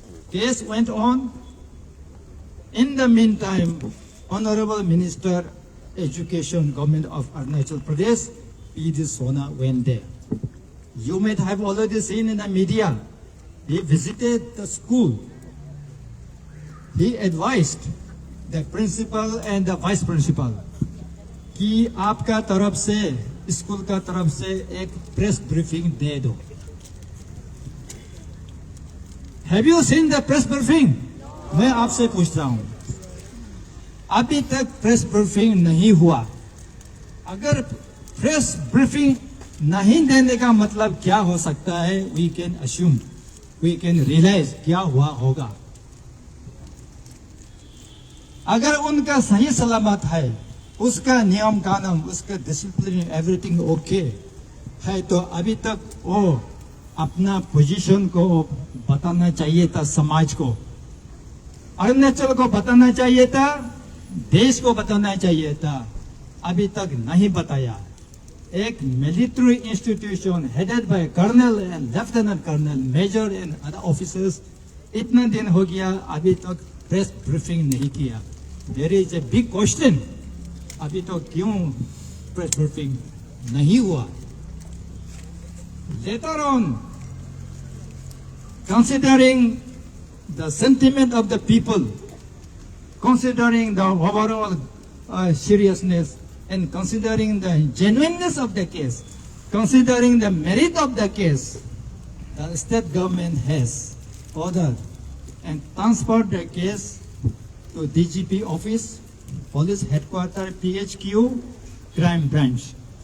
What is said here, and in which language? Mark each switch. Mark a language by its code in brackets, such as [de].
[en] Case went on. In the meantime, Honorable Minister Education, Government of Arunachal Pradesh, P.D. Sona, went there. You might have already seen in the media. He visited the school. He advised the principal and the vice principal [hi] कि आपका तरफ से school का तरफ से एक press briefing दे दो. [en] Have you seen the press briefing? [hi] मैं आपसे पूछ रहा हूँ. अभी तक प्रेस ब्रीफिंग नहीं हुआ। अगर प्रेस ब्रीफिंग नहीं देने का मतलब क्या हो सकता है, [en] we can assume, we can realise [hi] क्या हुआ होगा। अगर उनका सही सलामत है, उसका नियम कानून, उसका डिसिप्लिन, एवरीथिंग ओके है, तो अभी तक वो अपना पोजीशन को बताना चाहिए था, समाज को, अरुणाचल को बताना चाहिए था, देश को बताना चाहिए था। अभी तक नहीं बताया। एक military institution [en] headed by colonel and lieutenant colonel, major and other officers, [hi] इतना दिन हो गया, अभी तक प्रेस ब्रीफिंग नहीं किया। [en] there is a big question, [hi] अभी तो क्यों प्रेस ब्रीफिंग नहीं हुआ। [en] Later on, considering the sentiment of the people, considering the overall seriousness, and considering the genuineness of the case, considering the merit of the case, the state government has ordered and transferred the case to DGP office, police headquarters, PHQ, crime branch.